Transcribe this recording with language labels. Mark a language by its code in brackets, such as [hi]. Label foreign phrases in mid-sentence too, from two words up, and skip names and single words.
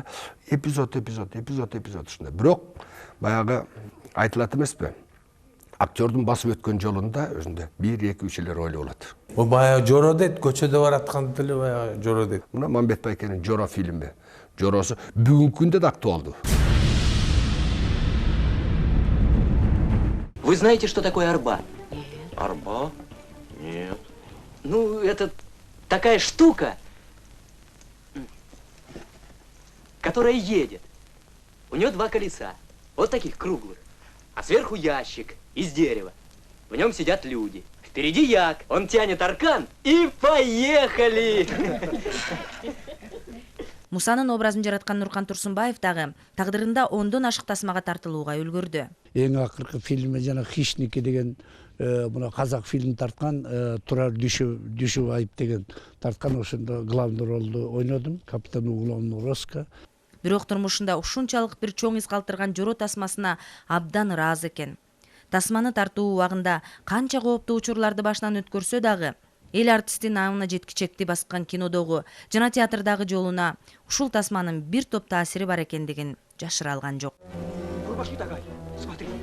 [ky] Эпизод ушундай. Бирок баягы айтылат эмеспи? Актердун басып өткөн жолунда өзүндө 1-2-3 эле ролу болот. Баягы жоро дейт, көчөдө баратканда деле баягы жоро дейт. Мына Мамбет байкенин жоро фильми. Жоросу бүгүнкү күндө да актуалдуу. [ru] Вы знаете, что такое арба? Нет. Арба? Нет. Ну, это такая штука, которая едет. У нее 2 колеса, вот таких круглых, а сверху ящик из дерева. В нем сидят люди. Впереди як, он тянет аркан и поехали! [ky] Мусанын образын жараткан Нуркан Турсунбаев дагы тагдырында 10дон ашык тасмага тартылууга үлгүрдү. Эң акыркы фильми жана Хищники деген мына казак фильм тарткан, Турар Дүйшөбаев деген тарткан, ошондо главный ролду ойнодум, [ru] капитан уголовного розыска. [ky] Бирок турмушунда ушунчалык бир чоң из калтырган жоро тасмасына абдан ыраазы экен. Тасманы тартуу убагында канча кооптуу учурларды башынан өткөрсө дагы, эл артисттин намына жеткичекти баскан кинодогу жана театрдагы жолуна ушул тасманын бир топ таасири бар экендигин жашыра алган жок. [ru] Курбаши такая, смотри.